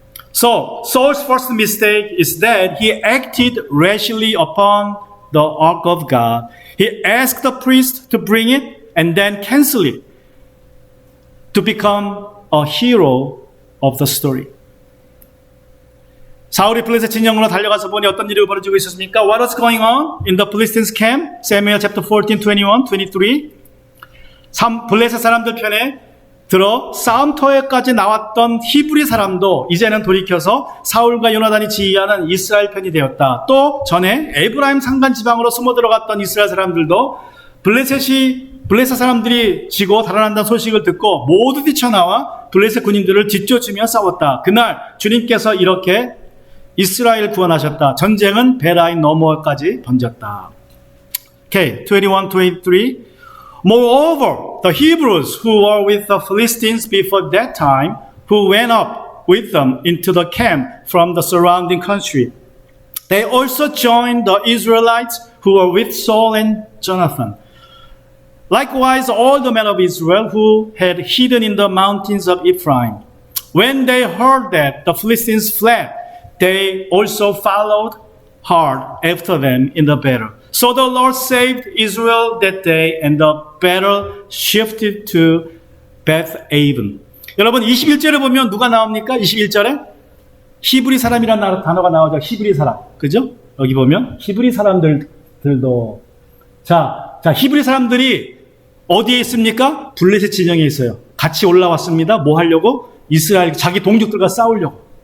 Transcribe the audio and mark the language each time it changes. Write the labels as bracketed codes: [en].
[en] So, Saul's first mistake is that he acted rashly upon the ark of God. He asked the priest to bring it and then cancel it to become a hero of the story. [ko] 사울이 블레셋 진영으로 달려가서 보니 어떤 일이 벌어지고 있었습니까? [en] What was going on in the Philistines camp? Samuel chapter 14, 21, 23. [ko] 블레셋 사람들 편에 들어 싸움터에까지 나왔던 히브리 사람도 이제는 돌이켜서 사울과 요나단이 지휘하는 이스라엘 편이 되었다. 또 전에 에브라임 산간 지방으로 숨어 들어갔던 이스라엘 사람들도 블레셋 사람들이 지고 달아난다는 소식을 듣고 모두 뛰쳐나와 블레셋 군인들을 뒤쫓으며 싸웠다. 그날 주님께서 이렇게 이스라엘 구원하셨다. 전쟁은 베라인 너머까지 번졌다. [en] Okay, 21, 23. Moreover, the Hebrews who were with the Philistines before that time, who went up with them into the camp from the surrounding country, they also joined the Israelites who were with Saul and Jonathan. Likewise, all the men of Israel who had hidden in the mountains of Ephraim. When they heard that the Philistines fled, they also followed hard after them in the battle. So the Lord saved Israel that day, and the battle shifted to Beth-aven. [ko] 여러분, 21절에 보면 누가 나옵니까? 21절에 히브리 사람이라는 단어가 나오죠. 히브리 사람, 그죠? 여기 보면 히브리 사람들도 자 히브리 사람들이 어디에 있습니까? 블레셋 진영에 있어요. 같이 올라왔습니다. 뭐 하려고? 이스라엘 자기 동족들과 싸우려고.